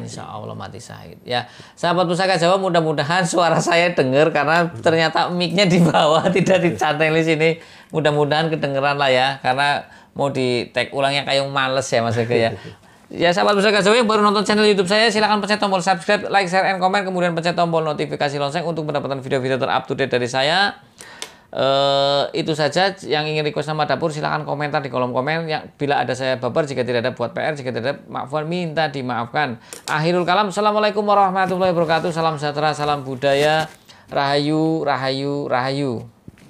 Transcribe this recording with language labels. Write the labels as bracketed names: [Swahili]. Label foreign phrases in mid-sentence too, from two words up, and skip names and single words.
[Arabic] إن شاء الله [Indonesian] mati syahid. Ya, sahabat Pusaka Jawa, mudah-mudahan suara saya dengar karena ternyata mic-nya di bawah tidak dicanteng di sini. Mudah-mudahan kedengeran lah ya, karena mau di tag ulangnya kayak males ya Mas Ege ya. Ya sahabat Pusaka Jawa yang baru nonton channel YouTube saya, silahkan pencet tombol subscribe, [English] like, share, and comment, [Indonesian] kemudian pencet tombol notifikasi lonceng untuk mendapatkan video-video terupdate dari saya. Itu saja. Yang ingin request nama dapur silahkan komentar di kolom komen. Bila ada saya baper, jika tidak ada buat PR, jika tidak ada maafkan, minta dimaafkan. [Arabic] آخر الكلام. السلام عليكم ورحمة الله وبركاته. [Indonesian] Salam sejahtera, salam budaya. Rahayu, rahayu, rahayu.